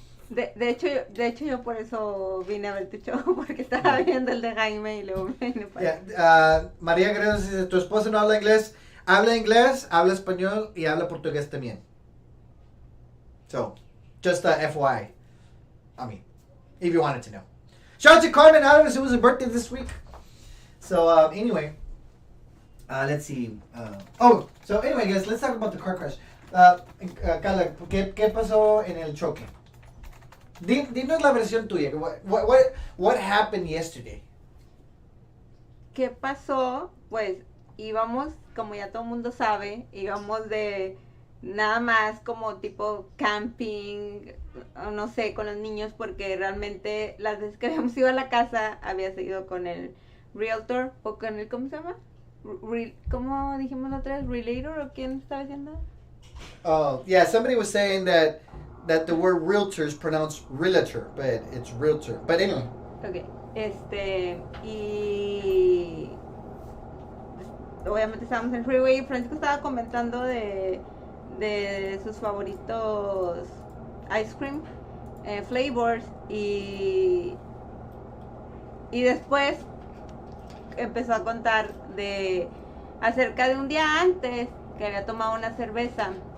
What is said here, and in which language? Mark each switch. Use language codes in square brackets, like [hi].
[es] De hecho, yo por eso vine a ver tu show, porque estaba viendo el de Jaime y luego vine para... Yeah, María Guerrero dice, tu esposa no habla inglés, habla español y habla portugués también. [en] So, just FYI. I mean, if you wanted to know. Shout out to Carmen Adams, it was her birthday this week. So, anyway, let's see. So anyway, guys, let's talk about the car crash. [es] Karla, ¿qué pasó en el choque? Dinos la versión tuya. [en] What happened yesterday? [es] ¿Qué pasó? Pues íbamos, como ya todo el mundo sabe, íbamos de nada más como tipo camping, o no sé, con los niños, porque realmente las veces que habíamos ido a la casa había seguido con el realtor o con el, ¿cómo se llama? ¿Cómo dijimos la otra vez? ¿Relator o quién estaba diciendo? [en] Oh, yeah, somebody was saying that the word realtor is pronounced realtor, but it's realtor. But anyway. [es] Ok, y obviamente estábamos en el freeway y Francisco estaba comentando de sus favoritos [en] ice cream flavors [es] y después empezó a contar acerca de un día antes que había tomado una cerveza